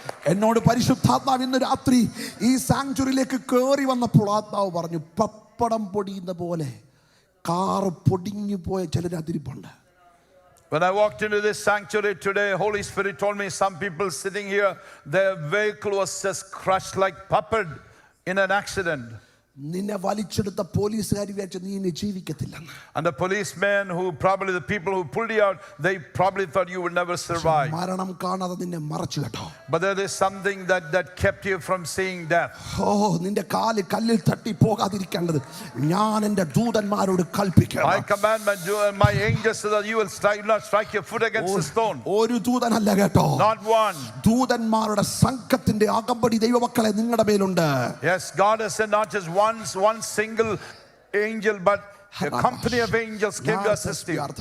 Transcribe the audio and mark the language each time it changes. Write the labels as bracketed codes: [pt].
[ml] എന്നോട് പരിശുദ്ധാത്മാവ് ഇന്ന് രാത്രി ഈ സാങ്ച്വറിയിലേക്ക് കയറി വന്നപ്പോൾ ആത്മാവ് പറഞ്ഞു, പപ്പടം പൊടിയുന്ന പോലെ കാറ് പൊടിഞ്ഞു പോയ ചിലരതിരിപ്പുണ്ട്. [en] When I walked into this sanctuary today, Holy Spirit told me some people sitting here, their vehicle was just crushed like puppet in an accident. [ml] നിന്നെ വലിച്ചെടുത്ത പോലീസുകാർ വിചാരിച്ചു നീ ഇനി ജീവിക്കത്തില്ലെന്ന്. [en] And the policemen who probably the people who pulled you out, they probably thought you would never survive. [ml] മരണം കാണാതെ നിന്നെ മറച്ചു കേട്ടോ. [en] But there is something that kept you from seeing death. [ml] നിന്റെ കാല് കല്ലിൽ തട്ടി പോകാതിരിക്കേണ്ടത് ഞാൻ എൻ്റെ ദൂതന്മാരോട് കൽപ്പിക്കാം. [en] I command my angels so that you will not strike your foot against the stone. [ml] ഒരു ദൂതനല്ല കേട്ടോ. [en] Not one. [ml] ദൂതന്മാരുടെ സംഘത്തിന്റെ അകമ്പടി ദൈവമക്കളെ നിങ്ങളുടെ മേലുണ്ട്. [en] Yes, God has sent not just one single angel, but a company of angels came to assist you.